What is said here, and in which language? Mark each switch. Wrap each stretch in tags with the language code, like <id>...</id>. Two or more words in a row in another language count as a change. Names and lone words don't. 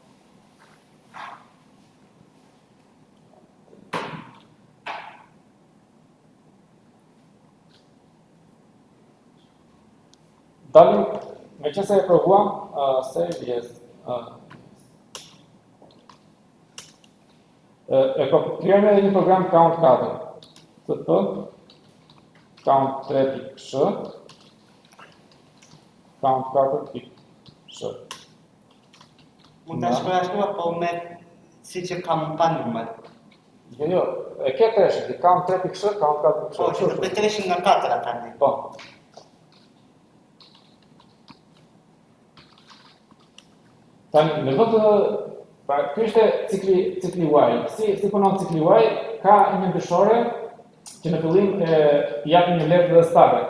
<sq>Dalim, me që se e provuam,</sq> <en>save yes.</en> <sq>Krijojmë edhe një program count 4. TP count 3.sh count 4.sh. Mund ta shkruaj ashtu apo me siç e kam pa numër? Jo, e ke treshin, count 3.sh, count 4.sh. Po, që do të treshin nga 4 tani. Po. Tani, në vend të pra ky është cikli while. Si punon cikli while? Ka një ndryshore që në fillim jap një vlerë fillestare.</sq>